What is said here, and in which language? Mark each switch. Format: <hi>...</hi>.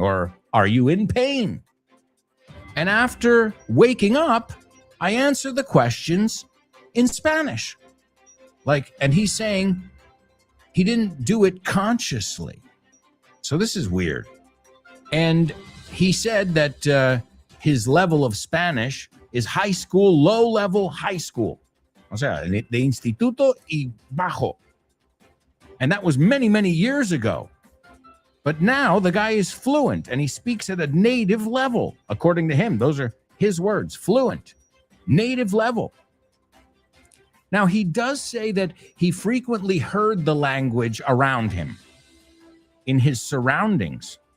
<en>Or are you in pain? And after waking up, I answer the questions in Spanish. Like, and he's saying he didn't do it consciously. So this is weird. And he said that his level of Spanish is high school, low level high school.</en> <es>O sea, de instituto y bajo.</es> <en>And that was many, many years ago. But now the guy is fluent and he speaks at a native level. According to him, those are his words, fluent, native level. Now, he does say that he frequently heard the language around him in his surroundings.</en>